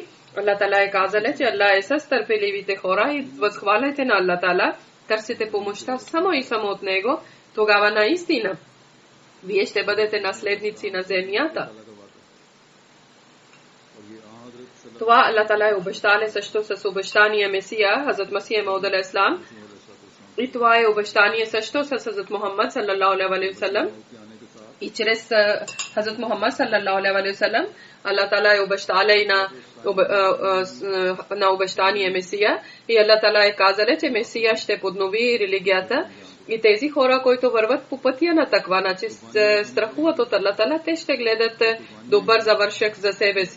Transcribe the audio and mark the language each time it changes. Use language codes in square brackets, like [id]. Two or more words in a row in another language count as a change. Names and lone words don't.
[bg] Аллах Тала е казал, че Аллах е с търпеливите хора и възхваляйте на Аллах Тала, търсите помощта само и само от Него, тогава наистина вие ще бъдете наследници на земята. Това Аллах Тала е обещание също с обещание Месия, Хазрат Масия Мауд [ar] عليه السلام. [bg] И това е обещание също с Хазрат Мухаммад [ar] صلى الله عليه وسلم. [bg] И чрез Хазрат Мухаммад [ar] صلى الله عليه وسلم [bg] Аллах Тала е обещал на обещание Месия. И Аллах Тала е казал, че Месия ще поднови религията. И тези хора, които върват по пътя на таква, че страхуват от Аллах Тала, те ще гледат добър завършък за себе си.